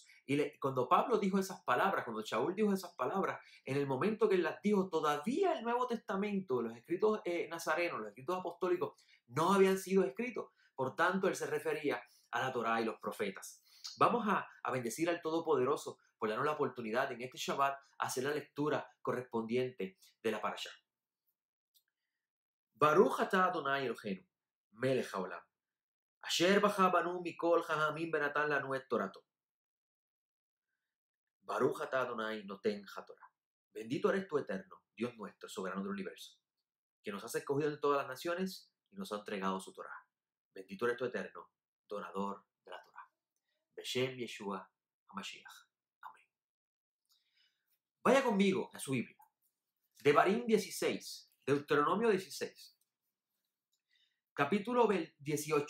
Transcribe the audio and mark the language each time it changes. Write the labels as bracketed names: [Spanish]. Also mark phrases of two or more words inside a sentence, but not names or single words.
[Spanish] Y cuando Pablo dijo esas palabras, cuando Shaul dijo esas palabras, en el momento que él las dijo, todavía el Nuevo Testamento, los escritos nazarenos, los escritos apostólicos, no habían sido escritos. Por tanto, él se refería a la Torá y los profetas. Vamos a bendecir al Todopoderoso por darnos la oportunidad en este Shabbat hacer la lectura correspondiente de la parashá. [Hebrew] ברוך אתה אדוני אלוהינו, מלך העולם, אשר בחר בנו מכל העמים ונתן לנו את תורתו. ברוך אתה אדוני נותן התורה. [Spanish] Bendito eres tú, eterno, Dios nuestro, soberano del universo, que nos has escogido de todas las naciones y nos ha entregado su Torah. Bendito eres tú, eterno, donador de la Torah. [Hebrew] בשם ישוע המשיח. [Spanish] Amén. Vaya conmigo a su Biblia. Devarim 16, Deuteronomio 16, capítulo 18.